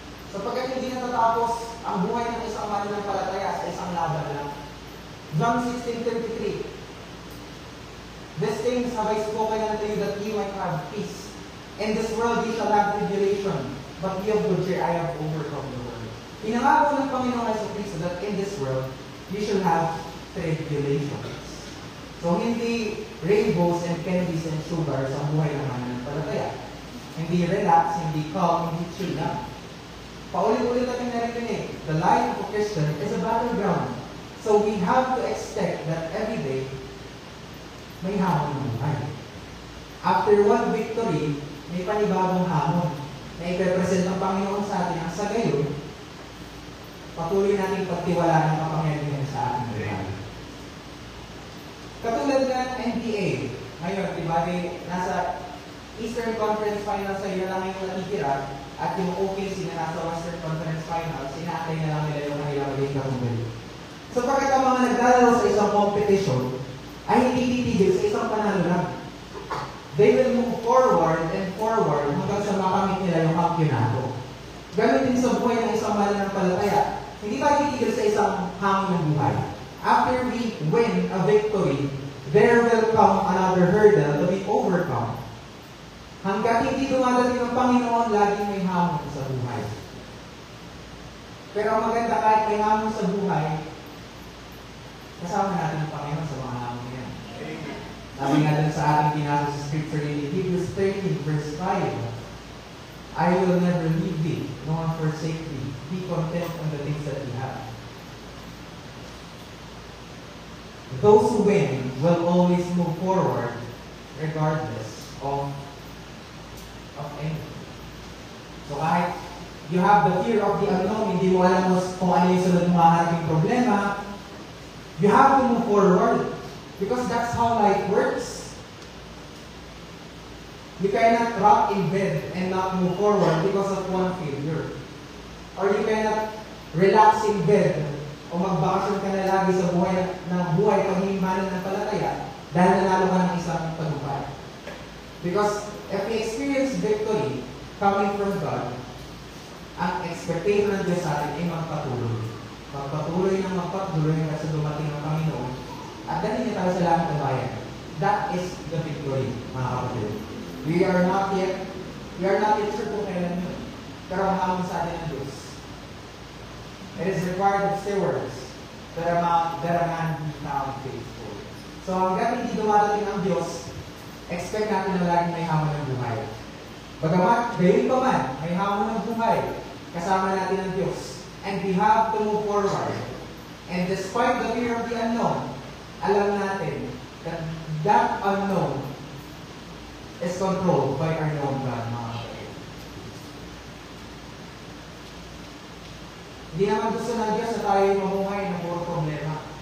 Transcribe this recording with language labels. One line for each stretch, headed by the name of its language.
Filipino: Sapagkat hindi natatapos ang buhay ng isang mananampalataya sa isang laban lang.
English: John 16:33. These things have I spoken unto you that ye might have peace. In this world ye shall have tribulation, but be of good cheer, I have overcome the world.
Filipino: Pinangako ng Panginoong Jesucristo
English: that in this world, you shall have tribulations. So, hindi rainbows and candies and sugar
Filipino: sa buhay ng mananampalataya.
English: Hindi relax, hindi calm, hindi chill lang.
Filipino: Paulit-ulit natin narinig,
English: the life of a Christian is a battleground. So, we have to expect that every day,
Filipino: may hamon ng buhay. After one victory, may panibagong hamon na ipepresent ng Panginoon sa atin ang sa gayon, patuloy natin pagtiwalaan ng kapangyarihan sa ating buhay. Katulad ng NBA, ngayon, diba, nasa Eastern Conference Finals ay na lang yung natitira at yung OKC na nasa Western Conference Finals, sinatay na lang nila yung kanilang maging karumbali. So, pagkat ang mga naglalaro sa isang competition, ay hindi titigil sa isang panalo lang.
English: They will move forward
Filipino: forward and forward hanggang sa makamit nila yung kampyonato. Ganun din sa buhay ng isang mananampalataya. Hindi tayo titigil sa isang hangin ng buhay.
English: After we win a victory, there will come another hurdle to be overcome.
Filipino: Hanggat hindi dumadating ang Panginoon, laging may hamon sa buhay. Pero ang maganda, kahit may hamon sa buhay, kasama natin ang Panginoon sa mga hamon niya. Sabi nga dun sa ating binasa
English: sa scripture in Hebrews 13 verse 5, I will never leave thee, nor forsake thee. Be content on the things that you have. Those who win will always move forward regardless of anything. So kahit you have the fear of the unknown,
Filipino: hindi mo alam kung ano yung sunod mong haharaping problema,
English: you have to move forward. Because that's how life works. You cannot rock in bed and not move forward because of one failure. Or you cannot relax in bed
Filipino: o magbakasyon ka na lagi sa buhay pag hindi mananampalataya dahil nanalo ka ng isang tagumpay.
English: Because if we experience victory coming from God,
Filipino: ang expectation ng Diyos sa atin ay magpatuloy. Magpatuloy hanggang sa dumating ng Panginoon at dahil niya tayo sa langit na bayan.
English: That is the victory,
Filipino: mga kapatid.
English: We are not yet sure
Filipino: kung kailan yun. Pero ang hamon sa atin ng Diyos.
English: It is required of stewards that a man be found faithful.
Filipino: So hanggang hindi dumadating ang Diyos,
English: expect natin
Filipino: na laging may hamon ng buhay. Bagamat, gayon pa man, may hamon ng buhay, kasama natin ang Diyos.
English: And we have to move forward. And despite the fear of the unknown,
Filipino: alam natin
English: that that unknown is controlled by our known God,
Filipino: mga kapatid. Hindi naman gusto ng Diyos na tayo mamuhay ng puro problema.